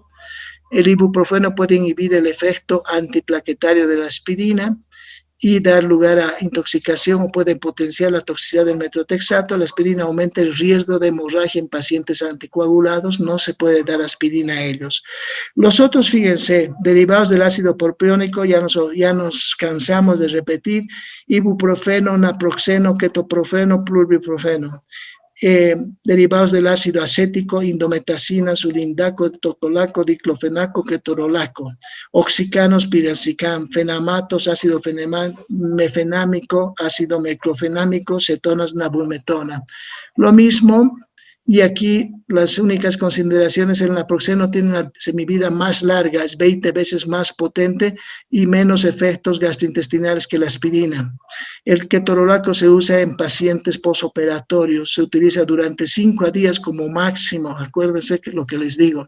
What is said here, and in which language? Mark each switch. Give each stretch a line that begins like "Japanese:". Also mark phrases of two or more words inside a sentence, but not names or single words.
Spanish: El ibuprofeno puede inhibir el efecto antiplaquetario de la aspirina y dar lugar a intoxicación o puede potenciar la toxicidad del metotrexato. La aspirina aumenta el riesgo de hemorragia en pacientes anticoagulados, no se puede dar aspirina a ellos. Los otros, fíjense, derivados del ácido propiónico, ya nos cansamos de repetir, ibuprofeno, naproxeno, ketoprofeno, pluriprofeno. Derivados del ácido acético, indometacina, sulindaco, tocolaco, diclofenaco, ketorolaco, oxicanos, piracetam, fenamatos, ácido mefenámico, ácido meclofenámico, cetonas, nabumetona. Lo mismo, y aquí las únicas consideraciones, el naproxeno tiene una semivida más larga, es 20 veces más potente y menos efectos gastrointestinales que la aspirina. El ketorolaco se usa en pacientes posoperatorios, se utiliza durante 5 días como máximo, acuérdense que lo que les digo.